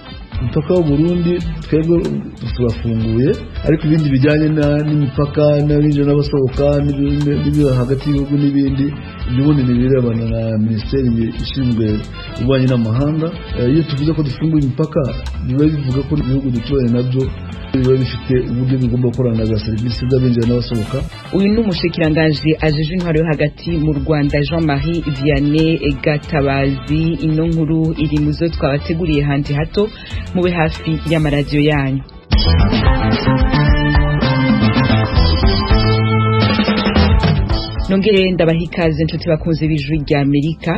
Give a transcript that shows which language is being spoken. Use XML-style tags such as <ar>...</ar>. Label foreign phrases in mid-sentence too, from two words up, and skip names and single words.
<rw>Umupaka w'u Burundi twebwe turafunguye, ariko ibindi bijyanye n'imipaka n'abinjira n'abasohoka n'ibindi hagati y'ibihugu n'ibindi ubundi nibirebana na minisiteri ishinzwe ububanyi n'amahanga. Iyo tuvuze ko dufunguye imipaka biba bivuga ko ibihugu duturanye nabyo biba bifite uburyo bigomba gukorana na serivisi z'abinjira n'abasohoka.</rw> <rn>Uyu ni umushikiranganji ajeje intwaro yo hagati mu Rwanda Jean-Marie Vianney Gatabazi. Ino nkuru iri muzo twabateguriye handi hato mube hafi y'amaradiyo yanyu. Nongere ndabahikaze nshuti bakunze bijwi rya Amerika.</rn>